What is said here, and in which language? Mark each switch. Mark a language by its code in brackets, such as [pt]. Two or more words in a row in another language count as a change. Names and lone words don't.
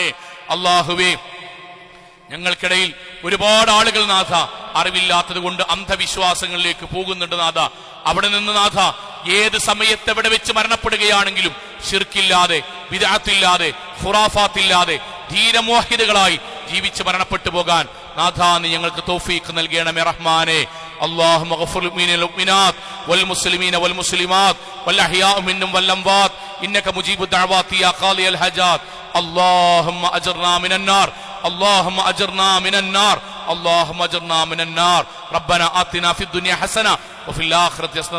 [ml] അള്ളാഹുവേ ഞങ്ങൾക്കിടയിൽ ഒരുപാട് ആളുകൾ നാഥ അറിവില്ലാത്തത് കൊണ്ട് അന്ധവിശ്വാസങ്ങളിലേക്ക് പോകുന്നുണ്ട് നാഥ. അവിടെ നിന്ന് നാഥ ഏത് സമയത്ത് എവിടെ വെച്ച് മരണപ്പെടുകയാണെങ്കിലും ശിർക്കില്ലാതെ ബിദ്അത്തില്ലാതെ ഖുറാഫാത്തില്ലാതെ ധീരമോഹിതകളായി ജീവിച്ച് മരണപ്പെട്ടു പോകാൻ നാഥ നീ ഞങ്ങൾക്ക് തൗഫീഖ് നൽകണമേ റഹ്മാനെ. [ar] اللهم اغفر للمؤمنين والمؤمنات والمسلمين والمسلمات والأحياء منهم والأموات إنك مجيب الدعوات يا قاضي الحاجات. اللهم أجرنا من النار، اللهم أجرنا من النار، اللهم أجرنا من النار. ربنا آتنا في الدنيا حسنة وفي الآخرة حسنة